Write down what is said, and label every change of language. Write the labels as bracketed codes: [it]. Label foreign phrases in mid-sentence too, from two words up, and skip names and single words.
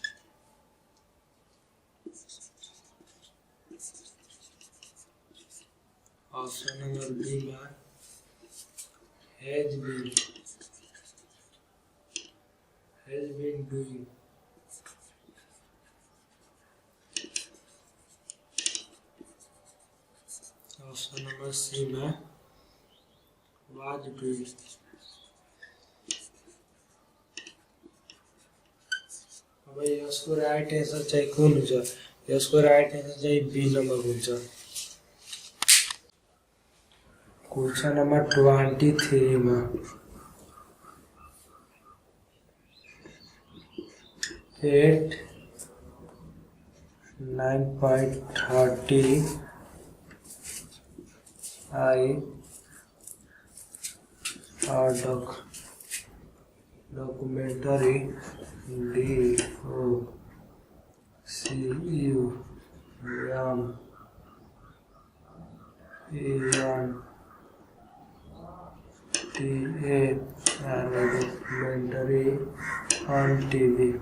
[en] Option number B में has been doing. Option number C में was doing. [ne] अब यसको [en] right answer [ne] चाहिँ कुन हुन्छ? यसको [en] right answer [ne] चाहिँ बी नम्बर हुन्छ। [en] question number 23 में 8 9.30 documentary documentary on TV.